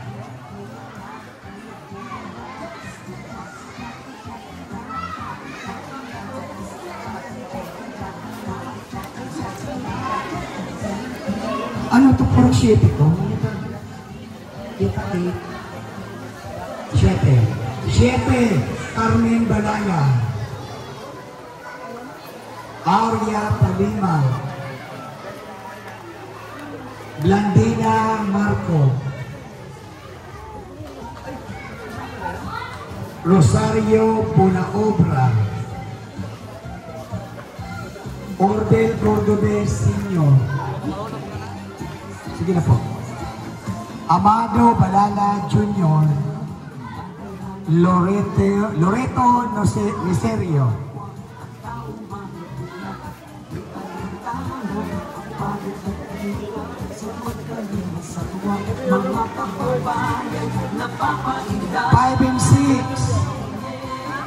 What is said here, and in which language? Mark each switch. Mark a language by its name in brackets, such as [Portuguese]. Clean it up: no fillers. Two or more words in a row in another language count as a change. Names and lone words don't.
[Filipino] Ano ito? Purok 7 ito? 7. Carmen Balaya. Aurea Palima. Blandina Marco. Rosario Punaobra. Ordel Cordobes Sr. Sige na po. Amado Balala Jr. Loreto Miserio. [English] Five and 6.